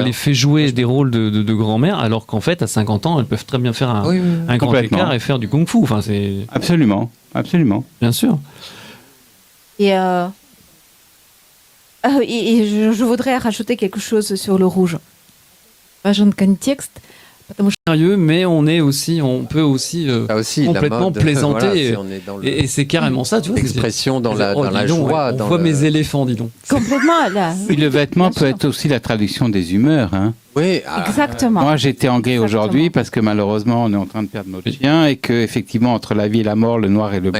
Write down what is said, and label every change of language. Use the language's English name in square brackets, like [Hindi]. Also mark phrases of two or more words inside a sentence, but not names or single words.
[French] les fait jouer des rôles de grand-mère, alors qu'en fait, à 50 ans, elles peuvent très bien faire un, Oui, oui. un grand Complètement. écart et faire du kung-fu. Enfin, c'est Absolument. Absolument. bien sûr. Et je voudrais rajouter quelque chose sur le rouge. [Russian] Важен контекст, потому что [French] Sérieux, mais on peut aussi Ça aussi, la complètement mode, plaisanter. voilà, si on est dans et c'est carrément ça, tu vois. l'expression, dans la Oh, dis donc, joie. on dans voit le- mes éléphants, dis donc. complètement là. Puis le vêtement Bien peut sûr. être aussi la traduction des humeurs. Hein. Oui, Exactement. Moi, j'étais en gay Exactement. aujourd'hui parce que malheureusement, on est en train de perdre notre chien et que, effectivement, entre la vie et la mort, le noir et le